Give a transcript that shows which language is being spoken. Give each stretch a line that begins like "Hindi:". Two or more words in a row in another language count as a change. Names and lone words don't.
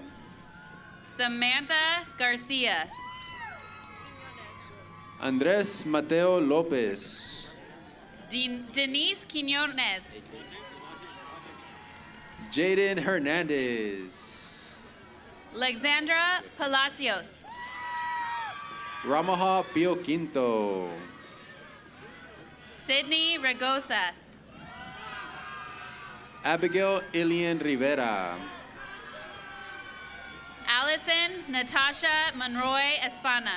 Spanish: Samantha Garcia. Andrés Mateo López. Denise Quinones. Jaden Hernandez. Alexandra Palacios. Ramaha Pio Quinto. Sydney Regosa. Abigail Ilian Rivera. Allison Natasha Monroy Espana.